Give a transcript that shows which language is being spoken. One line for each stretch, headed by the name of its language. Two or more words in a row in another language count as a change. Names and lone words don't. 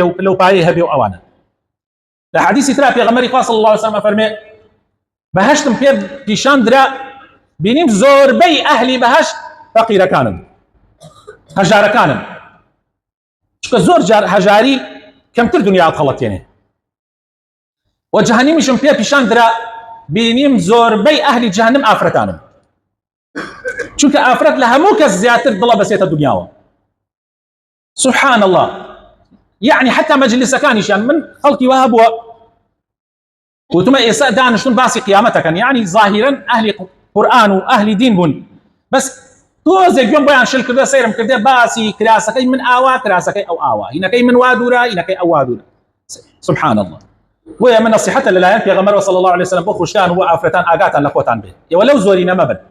Central Kurdish: و پلەپایەی هەبێ و ئەوانە لە حەدیثی ترا پێغەمبەری خوا
Arabic: صلی الله علیه وسلم
Central Kurdish: فەرمێ بەهەشتم پێ پیشاندرا بینیم زۆربەی ئەهلی بەهەشت فەقیرەکانن هەژارەکانن چونکە زۆر جار هەژاری کەمتر دنیا هەڵەتێنێ و جەهەنەمیشم پێ پیشاندرا بینیم زۆربەی ئەهلی جەهەنەم ئافرەتانن چونکە ئافرەت لە هەموو کەس زیاتر دڵە بەسێتە دنیاوە
Arabic: سبحان الله يعني حتى
Central Kurdish: مجلسەکانیشیان من خەڵکی وها بووە وتمە ئێستا دانیشتون باسی قیامەتەکەن
Arabic: يعني ظاهرا
Central Kurdish: ئەهلی قورئان و ئەهلی دین بوون بەس تۆزێک گوێم بۆیان شل کردە سەیرم کردێ باسی کراسەکەی من ئاوا کراسەکەی ئەو ئاوا هینەکەی من وا دوورە هینەکەی ئەو وا دوورە
Arabic: سبحان الله
Central Kurdish: بۆیە من نصیحەتە لەلایەن پێغەمبەر
Arabic: صلی الله علیه وسلم
Central Kurdish: بۆ خوشکان و ئافرەتان ئاگاتان لە خۆتان بێ ئێوە لەو زۆری نەمەبن